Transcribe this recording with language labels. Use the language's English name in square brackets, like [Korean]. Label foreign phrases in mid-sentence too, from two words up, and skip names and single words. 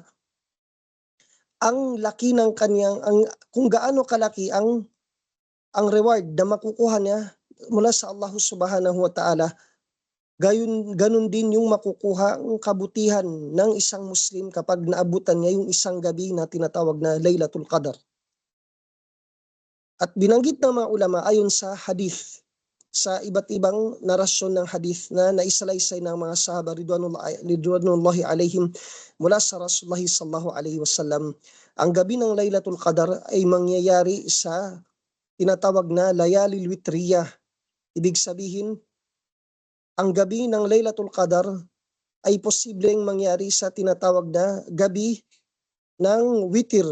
[Filipino] Ang laki ng kanyang, kung gaano kalaki ang reward na makukuha niya mula sa Allah [Arabic] سبحانه وتعالى, [Filipino] ganun din yung makukuha ang kabutihan ng isang Muslim kapag naabutan niya yung isang gabi na tinatawag na Laylatul Qadar. At binanggit ng mga ulama ayon sa hadith, sa iba't ibang narasyon ng hadith na naisalaysay ng mga sahaba [Arabic] رضوان الله عليهم [Filipino] mula sa Rasulullah [Arabic] صلى الله عليه وسلم, [Filipino] ang gabi ng Laylatul Qadar ay mangyayari sa tinatawag na [Arabic] الليالي الوترية. [Filipino] Ibig sabihin, ang gabi ng Laylatul Qadar ay posibleng mangyari sa tinatawag na gabi ng witir.